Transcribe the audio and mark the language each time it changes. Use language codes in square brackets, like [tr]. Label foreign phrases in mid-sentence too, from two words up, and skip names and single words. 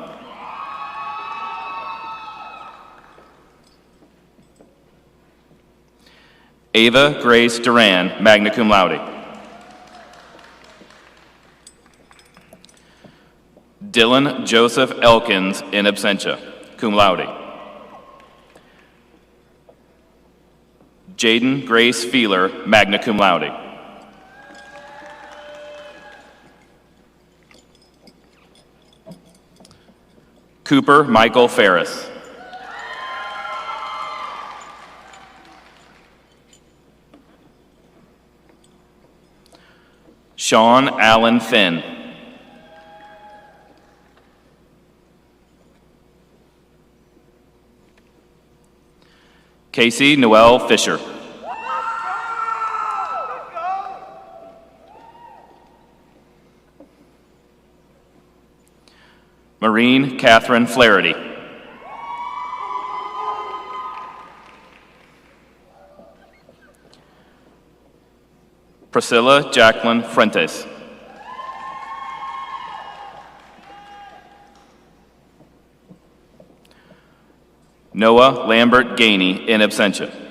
[en] Ava Grace Duran, [la] magna cum laude. [en] Dylan Joseph Elkins, [la] in absentia, cum laude. [en] Jaden Grace Feeler, [la] magna cum laude. [en] Cooper Michael Ferris. Sean Allen Finn. Casey Noel Fisher. Maureen Catherine Flaherty. Priscilla Jacqueline Fuentes. Noah Lambert Gainey, [la] in absentia.